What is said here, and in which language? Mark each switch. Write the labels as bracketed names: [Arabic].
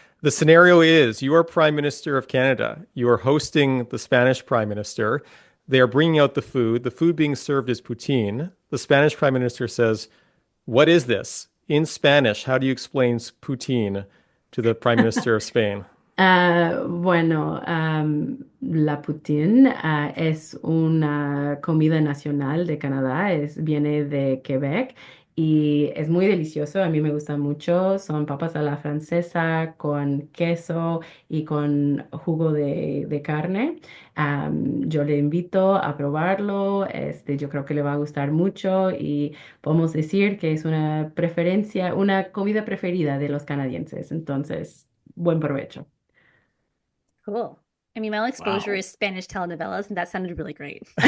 [English] The scenario is you are Prime Minister of Canada. You are hosting the Spanish Prime Minister. They are bringing out the food. The food being served is poutine. The Spanish Prime Minister says, "What is this?" In Spanish, how do you explain poutine to the Prime Minister of Spain? [Spanish] Bueno, la poutine es una comida nacional de Canadá, viene de Quebec y es muy delicioso. A mí me gusta mucho. Son papas a la francesa con queso y con jugo de carne. Yo le invito a probarlo. Yo creo que le va a gustar mucho y podemos decir que es una comida preferida de los canadienses. Entonces, buen provecho. [English] Cool. I mean, my only exposure is Spanish telenovelas, and that sounded really great.